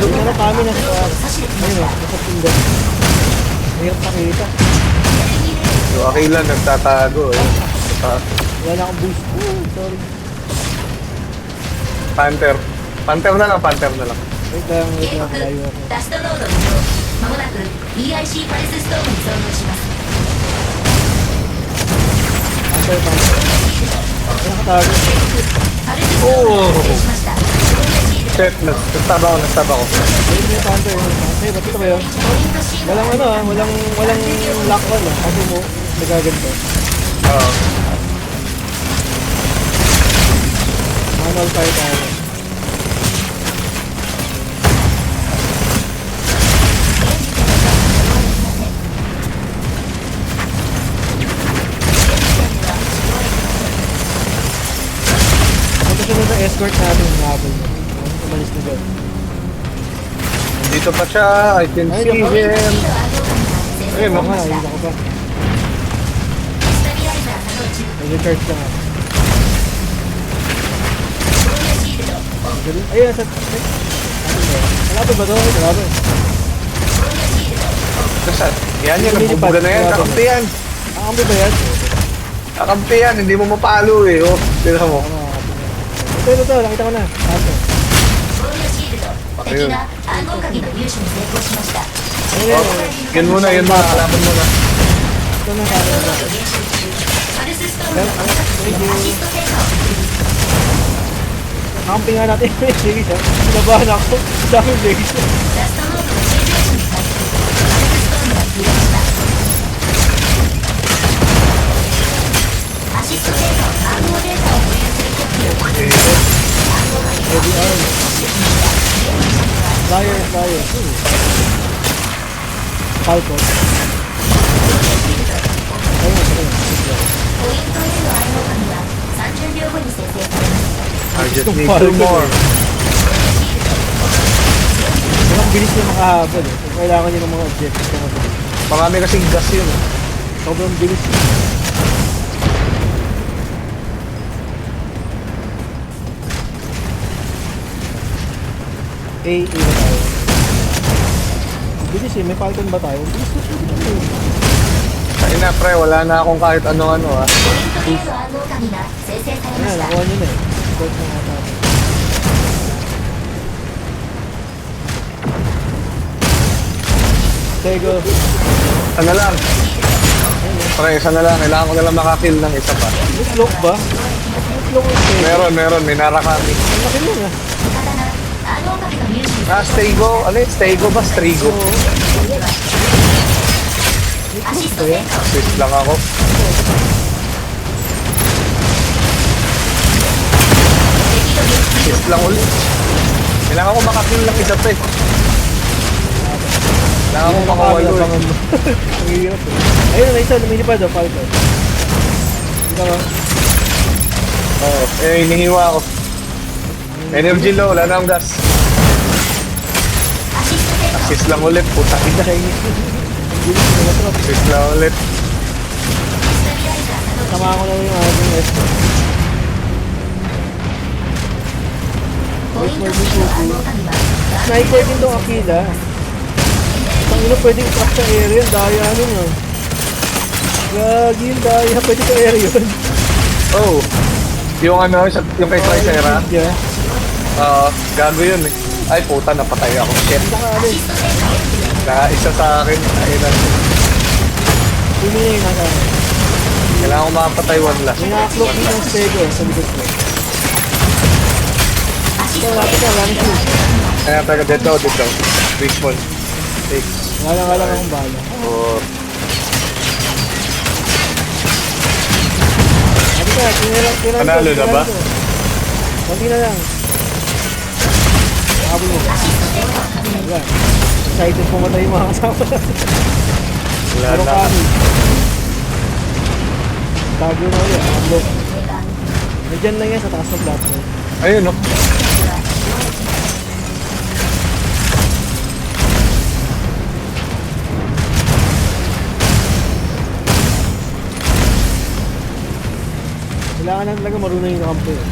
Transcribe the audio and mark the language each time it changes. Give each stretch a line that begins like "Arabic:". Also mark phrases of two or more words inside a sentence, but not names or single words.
Filipino: Ano kami nasa... Ayun o, nasa pindan. Mahirap nakita. So, Akila nagtatago eh. Wala na akong boost. Sorry. Panther. Panther na lang. Wait lang, malayo ako.
Japanese: ダストノードにまもなく EIC パレスストームに遭遇します。
Filipino: Panther. Ay, nakatago.
Japanese: パレスストームに発生しました。
Filipino: shit. Nastab ako. Ayun yung counter yun. Hey, ba't ito ba yun?
Japanese: ポイントシード
Filipino: Walang ano ah, walang lock on ah. Kasi mo, nagaganto. Oo.
English: Manual fire
Filipino: tayo. Punta siya na escort natin yung habol mo. Umalis na doon. Dito pa siya.
English: I can
Filipino: Ay, see diba? him. Ayun, Oo nga, nakita ko pa.
Japanese: スタビライザー作動中
Filipino: Nag-recharge lang ako.
Japanese: 防御シールドオフ
Filipino: Ganun. Ayun, sa... Ay, ano ba? Kalaban ba to? Ay, kalaban.
Japanese: 防御シールドオフ
Filipino: Basta, yan yan. Nabubuga na yan. Kakampi yan. Ah, kampi ba yan? Kakampi yan. Hindi mo mapalo eh. Oh, tira mo. Ano, ito, nakita ko na. Kaso.
Japanese: 防御シールド敵が暗号鍵の入手に成功しました
Filipino: Ayun, Oh, yun muna. Kalaban muna. ito na sa akin.
Japanese: 減少中パルスストームのアシスト成果を確認
Filipino: Camping nga natin yung Legis ha. Sinabahan ako. Dami yung Legis.
Japanese: ラストノードの正常値に回復パルスストームが切れましたアシスト成果を暗号データを保有する時を暗号鍵
English: Heavy arm. Flyer.
Filipino: Falco. Ayun, ayun.
Japanese: ポイント A の暗号鍵は30秒後に生成されます
English: I just need 2 more.
Filipino: Walang bilis na makahabol eh. Kung kailangan nyo ng mga objectives na mabilis. Marami kasing gas yun. Sobrang bilis eh. A ba tayo? Ang bilis eh, may Falcon ba tayo? Ang bilis na. Kaya na pre, wala na akong kahit ano-ano ah.
Japanese: ポイント A の暗号鍵が生成されま
Filipino: Ayan,
Japanese: した
Filipino: nakuha nyo na eh. Start na nga tayo. Tego. Isa na lang. Pre, isa na lang. Kailangan ko na lang makakill ng isa pa. May cloak ba? May cloak yung Tego. Meron. May narakami. Ang laki nun ah.
Japanese: 暗号鍵の入手に
Filipino: Ah, Stego. Ano yun? Stego ba? Strigo? Oo. May
Japanese: アシ
Filipino: cloak
Japanese: ス
Filipino: ba
Japanese: ト
Filipino: yan?
Japanese: 成果を
Filipino: Assist lang ako. Assist lang ulit. Kailangan ko makakill ng isa pa eh. Kailangan ko makawalo eh. Abangan mo. Ang hirap eh. Ayun na isa, lumilipad oh, Falcon. Ikaw ah. Oo. Eh, hinihiwa ako.
English: Energy low.
Filipino: Wala na akong gas.
Japanese: アシスト成果を
Filipino: Assist lang ulit. Puta ina. Chinese yun. Ang bilis na natrap. Assist lang ulit.
Japanese: スタビライザー作動中
Filipino: Sama ko na yung ating escort.
Japanese: ポイント B の暗号鍵は
Filipino: Sniper din tong Aquila. Ang ino pwedeng track sa area, daya nun ah. Gagi yung daya, pwede sa area yun. Oh. Yung ano, yung kay Tricera. Yeah. Gago yun eh. Ay puta, napatay ako. Shit. Saka ano,
Japanese: アシスト成果をクリア
Filipino: Isa sa akin. Ayun na. pumili yung nasa. Kailangan ko makapatay
English: one last.
Filipino: May naka-cloak din ng Stego sa likod ko.
Japanese: アシ
Filipino: Ito,
Japanese: スト
Filipino: lapit na, wala na shoes. Kaya taga dito.
English: Big one. Take.
Filipino: Wala lang akong bala. Oh. Sabi ka, tinirang Panalo na ba? Kunti na lang. Habol mo.
Japanese: アシスト成果を確認
Filipino: Wala. Excited pumatay yung mga kasama natin. Wala Pero na. kami. Tago na ulit. Unlock. Nandiyan lang yan sa taas ng platform. Ayun no. Kailangan lang talaga marunong yung kampo eh.